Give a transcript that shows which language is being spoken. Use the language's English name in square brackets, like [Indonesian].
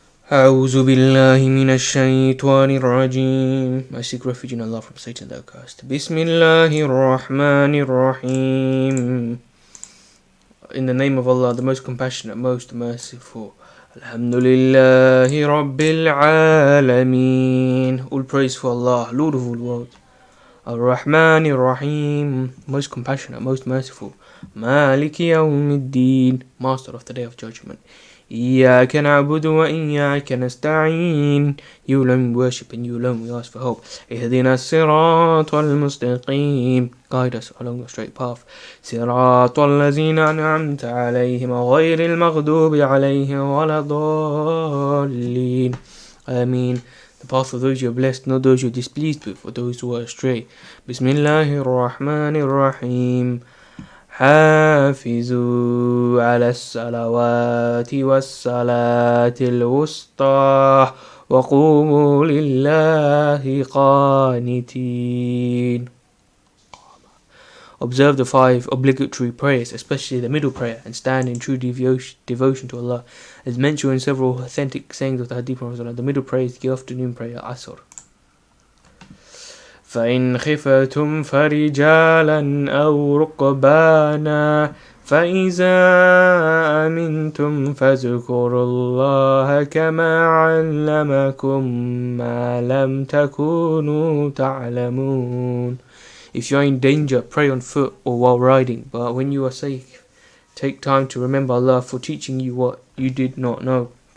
[Arabic] أعوذ بالله من الشيطان الرجيم. [English] I seek refuge in Allah from Satan the accursed. [Arabic] بسم الله الرحمن الرحيم. [English] In the name of Allah, the most compassionate, most merciful. [Arabic] Alhamdulillahi Rabbil Alameen. [English] All praise for Allah, Lord of all worlds. [Arabic] Ar-Rahman Ar-Rahim, [English] most compassionate, most merciful. [Arabic] Maliki Yawmiddin, [English] master of the day of judgment. [Arabic] إياك نعبد وإياك نستعين. [English] You alone we worship and you alone we ask for help. [Arabic] اهدنا الصراط المستقيم. [English] Guide us along the straight path. [Arabic] صراط الذين أنعمت عليهم غير المغضوب عليهم ولا الضالين. Ameen. [English] The path of those you are blessed, not those you are displeased with, or those who are astray. [Arabic] Bismillahir Rahmanir Rahim. حافظوا على الصلوات والصلاة الوسطى وقوموا لله قانتين. [English] Observe the 5 obligatory prayers, especially the middle prayer, and stand in true devotion to Allah. As mentioned in several authentic sayings of the Hadith of Rasulullah, the middle prayer is the afternoon prayer, Asr. [Arabic] فإن خفتم فرجالا أو ركبانا فإذا أمنتم فاذكروا الله كما علمكم ما لم تكونوا تعلمون. [English] If you are in danger, pray on foot or while riding, but when you are safe, take time to remember Allah for teaching you what you did not know.